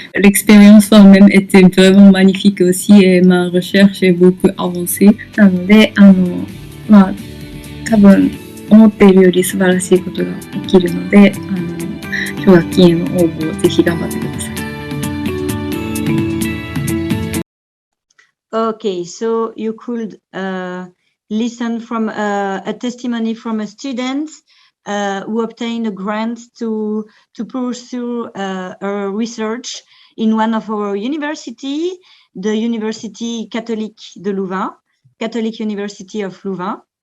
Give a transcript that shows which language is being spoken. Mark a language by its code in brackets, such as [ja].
[fr] L'expérience elle-même était vraiment magnifique aussi et ma recherche est beaucoup avancée. [ja] なので、多分思っているより素晴らしいことが起きるので、奨学金への応募をぜひ頑張ってください。 [en] Okay, so you could listen from a testimony from a student who obtained a grant to pursue her research in one of our university, the University Catholique de Louvain, Catholic University of Louvain.